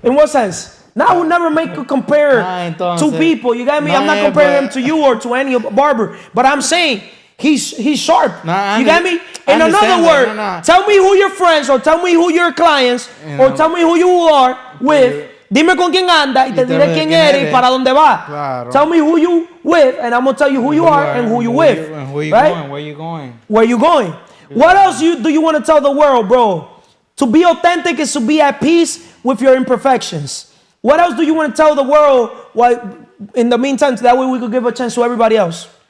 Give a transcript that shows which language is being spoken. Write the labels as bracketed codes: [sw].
[en] In what sense? Now I would never make a compare two people. You got me? I'm not comparing him to you or to any barber. But I'm saying he's sharp. You got me? In another word, tell me who your friends or tell me who your clients or tell me who you are with. [es] Dime con quién anda y te diré quién eres y para dónde va. Claro. [en] Tell me who you with and I'm going to tell you who you are and who you with. And where you right? going? Where you going? Where you going? What else do you want to tell the world, bro? To be authentic is to be at peace with your imperfections. What else do you want to tell the world? In the meantime, that way we could give a chance to everybody else.